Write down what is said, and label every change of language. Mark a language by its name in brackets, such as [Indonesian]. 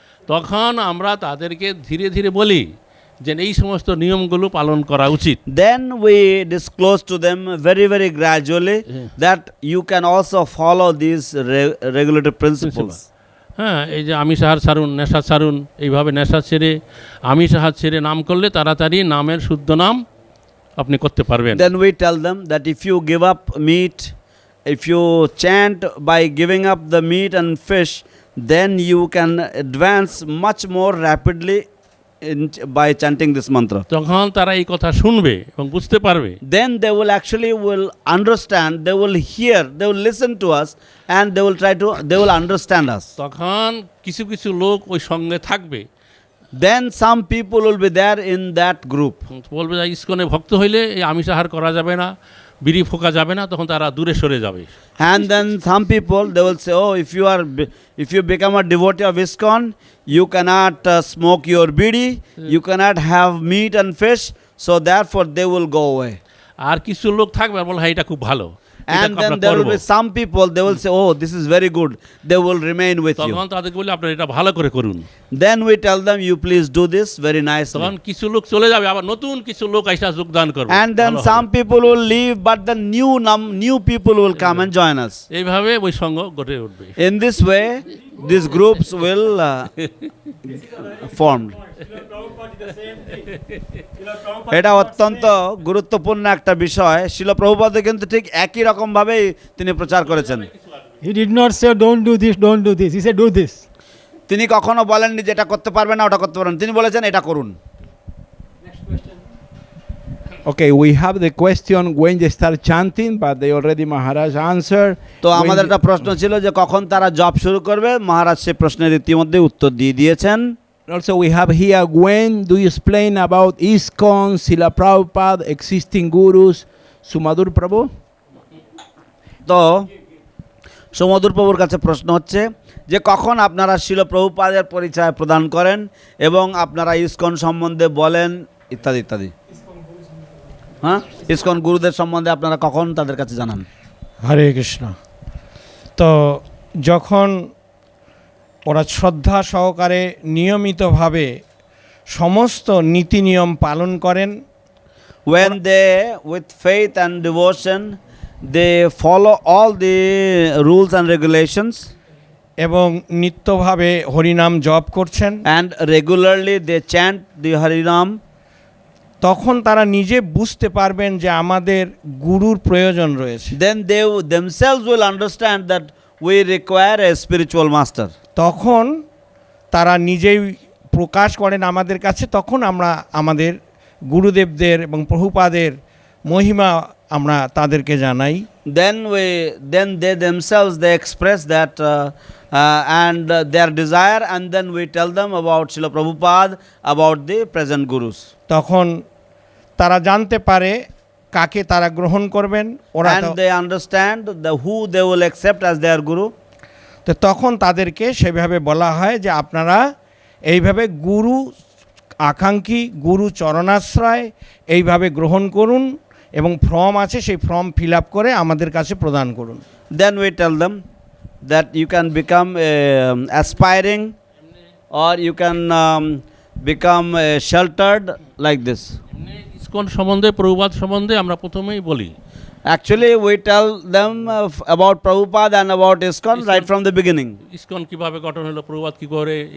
[Bangla] তখন আমরা তাদেরকে ধীরে ধীরে বলি যে এই সমস্ত নিয়মগুলো পালন করা উচিত। [English] then we disclose to them very, very gradually that you can also follow these regulative principles. [Bangla] হ্যাঁ, এই যে আমিষ আহার ছাড়ুন, নেশা ছাড়ুন, এইভাবে নেশা ছেড়ে আমিষ আহার ছেড়ে নাম করলে তাড়াতাড়ি নামের শুদ্ধ নাম আপনি করতে পারবেন। [English] Then we tell them that if you give up meat, if you chant by giving up the meat and fish, then you can advance much more rapidly by chanting this mantra. [Bangla] তখন তারা এই কথা শুনবে এবং বুঝতে পারবে। [English] Then they will understand, they will hear, they will listen to us, and they will understand us. [Bangla] তখন কিছু কিছু লোক ওই সঙ্গে থাকবে, [English] Then some people will be there in that group. [Bangla] বলবে যে ইসকনে ভক্ত হইলে এই আমিষ আহার করা যাবে না, বিড়ি ফোকা যাবে না, তখন তারা দূরে সরে যাবে। [English] And then some people, they will say, oh, if you become a devotee of ISKCON, you cannot smoke your bidi, you cannot have meat and fish, so therefore they will go away. [Bangla] আর কিছু লোক থাকবে আর বলে হ্যাঁ এটা খুব ভালো, [English] And then there will be some people, they will say, oh, this is very good, they will remain with you. [Bangla] তখন তাদেরকে বলি আপনারা এটা ভালো করে করুন। [English] Then we tell them, you please do this very [Bangla] তখন [English] nicely. [Bangla] কিছু লোক চলে যাবে, আবার নতুন কিছু লোক এসে যোগদান করবে। [English] And then [Bangla] ভালো হবে। [English] some people will leave, but the new people will come and join us. [Bangla] এইভাবে ওই সঙ্গ গড়ে উঠবে। [English] In this way, these groups will formed. [Bangla] এটা অত্যন্ত গুরুত্বপূর্ণ একটা বিষয়। শিল প্রভুপাদ কিন্তু ঠিক একই রকম ভাবেই তিনি প্রচার করেছেন। [English] He did not say, don't do this, don't do this. He said, do this. [Bangla] তিনি কখনো বলেননি যে এটা করতে পারবে না, ওটা করতে পারবেন, তিনি বলেছেন এটা করুন। [English] Okay, we have the question when they start chanting, but they already Maharaj answered. [Bangla] তো [English] When [Bangla] আমাদের একটা প্রশ্ন ছিল যে কখন তারা জপ শুরু করবে, মহারাজ সেই প্রশ্নের ইতিমধ্যে উত্তর দিয়ে দিয়েছেন। [English] Also, we have here when do you explain about ISKCON, Srila Prabhupada, existing gurus, Sumadur Prabhu? [Bangla] তো সমুদ্র প্রভুর কাছে প্রশ্ন হচ্ছে যে কখন আপনারা শিল প্রভুপাদের পরিচয় প্রদান করেন এবং আপনারা ইসকন সম্বন্ধে বলেন ইত্যাদি ইত্যাদি। হ্যাঁ, ইসকন গুরুদের সম্বন্ধে আপনারা কখন তাদের কাছে জানান? হরে কৃষ্ণ। তো যখন ওরা শ্রদ্ধা সহকারে নিয়মিতভাবে সমস্ত নীতি নিয়ম পালন করেন, [English] When they with faith and devotion they follow all the rules and regulations [Bangla] এবং নিত্যভাবে হরিনাম জপ করছেন, [English] and regularly they chant the Harinam, [Bangla] তখন তারা নিজে বুঝতে পারবেন যে আমাদের গুরুর প্রয়োজন রয়েছে। [English] then they themselves will understand that we require a spiritual master. [Bangla] তখন তারা নিজেই প্রকাশ করেন আমাদের কাছে, তখন আমরা আমাদের গুরুদেবদের এবং প্রভুপাদের মহিমা আমরা তাদেরকে জানাই। [English] Then they themselves they express that and their desire, and then we tell them about Srila Prabhupada, about the present gurus. [Bangla] তখন তারা জানতে পারে কাকে তারা গ্রহণ করবেন, ওরা [English] And they understand who they will accept as their guru. [Bangla] তো তখন তাদেরকে সেভাবে বলা হয় যে আপনারা এইভাবে গুরু আকাঙ্ক্ষী, গুরু চরণাশ্রয় এইভাবে গ্রহণ করুন এবং ফর্ম আছে সেই ফর্ম ফিল আপ করে আমাদের কাছে প্রদান করুন। [English] Then we tell them that you can become aspiring, or you can become sheltered like this. [Bangla] ISKCON সম্বন্ধে, প্রভুপাদ সম্বন্ধে আমরা প্রথমেই বলি। [English] Actually, we tell them about Prabhupada and about ISKCON right from the beginning. [Bangla] ISKCON কিভাবে গঠন হলো, প্রভুপাদ কি করে